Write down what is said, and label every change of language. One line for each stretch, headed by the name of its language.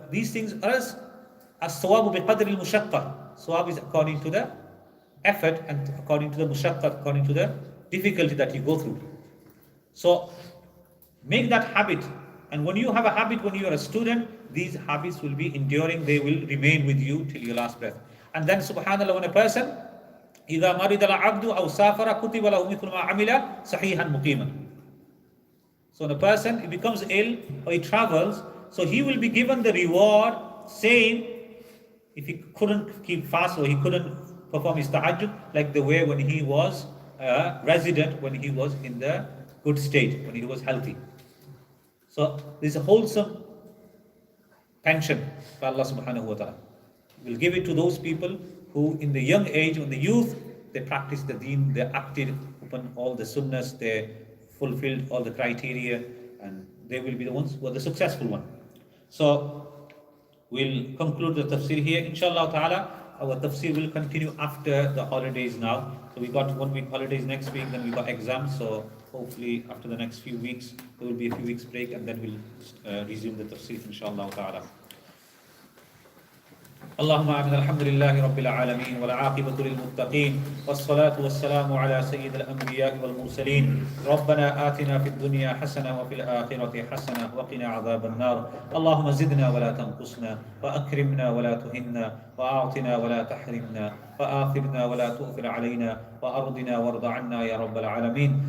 English: These things are as
Arabic: sawabu bi qadri al-mushaqqa.
English: Sawab is according to the effort and according to the mushaqqa, according to the difficulty that you go through. So make that habit. And when you have a habit, when you are a student, these habits will be enduring. They will remain with you till your last breath. And then subhanallah, when a person
Arabic: إِذَا مَرِضَ الْعَبْدُ أَوْ سَافَرَ كُتِبَ لَهُ مِثْلُ مَا عَمِلَ صَحِيحًا مُقِيمًا.
English: So when a person, he becomes ill or he travels, so he will be given the reward same if he couldn't keep fast or he couldn't perform his tahajjud, like the way when he was a resident, when he was in the good state, when he was healthy. So this is a wholesome pension by Allah subhanahu wa ta'ala. We'll give it to those people who in the young age, when the youth, they practice the deen, they acted upon all the sunnahs, they fulfilled all the criteria, and they will be the ones who are the successful one. So we'll conclude the tafsir here. Inshallah ta'ala, our tafsir will continue after the holidays now. So we got 1 week holidays next week, then we got exams. So hopefully after the next few weeks, there will be a few weeks break, and then we'll resume the tafsir inshallah ta'ala.
Arabic: اللهم آمين. الحمد لله رب العالمين والعاقبة للمتقين والصلاة والسلام على سيد الأنبياء والمرسلين. ربنا آتنا في الدنيا حسنة وفي الآخرة حسنة وقنا عذاب النار. اللهم زدنا ولا تنقصنا وأكرمنا ولا تهنا وأعطنا ولا تحرمنا وآثرنا ولا تؤثر علينا وأرضنا وارض عنا يا رب العالمين.